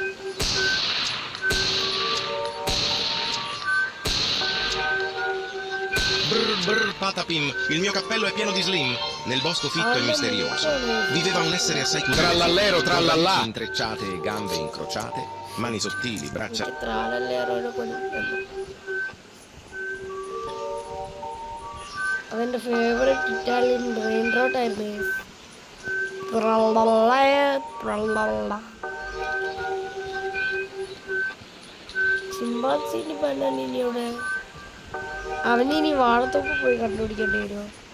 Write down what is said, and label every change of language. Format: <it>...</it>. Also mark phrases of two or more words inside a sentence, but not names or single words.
<it>Brr brr patapim, il mio cappello è pieno di slim. Nel bosco fitto e misterioso viveva un essere assai curioso. Trallallero trallallà. Intrecciate e gambe incrociate, mani sottili, braccia.</it> <ml>അവൻ്റെ</ml> <en>favourite Italian brain rot</en> <ml>ആയിരുന്നു. ചിമ്പാൻസിന് ബനാനിനിയുടെ അവനിനി വാഴത്തോപ്പ് പോയി കണ്ടുപിടിക്കേണ്ടി വരുമോ?</ml>